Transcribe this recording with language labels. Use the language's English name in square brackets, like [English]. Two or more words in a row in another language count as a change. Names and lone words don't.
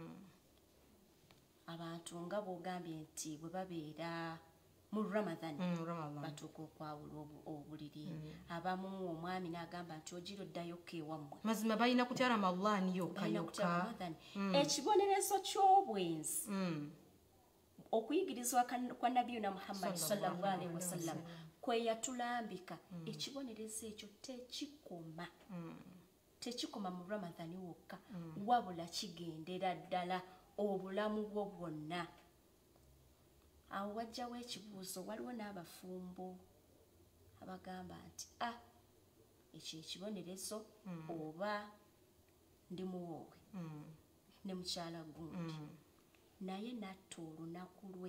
[Ganda] Abantu nga bw'ogambye nti bwe babeera mu Ramadan batuuka okwawula obuliri abamu omwami n'agamba nti ogiro ddayo kewammwe mazima balina kutya Ramadhan yokka ekibonerezo ky'obwenzi okuyigirizwa kwa nabiyuna Muhammad [Arabic] صلى الله عليه وسلم [Ganda] kwe yatulambika ekibonerezo ekyo tekikoma mu Ramadan wokka wabula kigendera ddala obulamu bwo bwonna. Awo wajjawo ekibuuzo, waliwo n'abafumbo abagamba nti ekyo ekibonerezo oba ndi muwoowe ne mukyala gundi naye natta olunaku lwe